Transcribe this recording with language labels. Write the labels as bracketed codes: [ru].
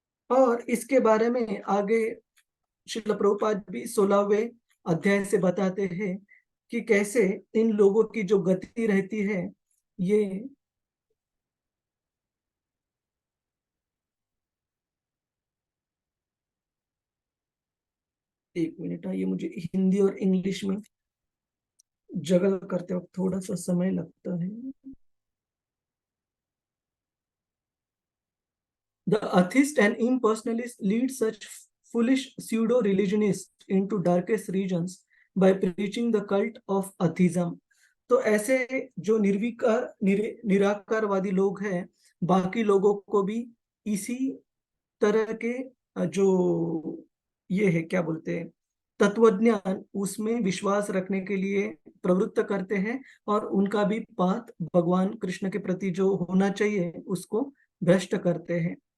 [hi] और इसके बारे में आगे श्रील प्रभुपाद भी 16वें अध्याय से बताते हैं कि कैसे इन लोगों की जो गति रहती है, ये एक मिनट है, ये मुझे हिंदी और इंग्लिश में जगह करते वक्त थोड़ा सा समय लगता है। [en] The atheist and impersonalist lead such foolish pseudo-religionists into darkest regions by preaching the cult of atheism. [hi] तो ऐसे जो निराकारवादी लोग हैं, बाकी लोगों को भी इसी तरह के जो ये है क्या बोलते हैं, तत्वज्ञान उसमें विश्वास रखने के लिए प्रवृत्त करते हैं और उनका भी पाथ भगवान कृष्ण के प्रति जो होना चाहिए उसको भ्रष्ट करते हैं।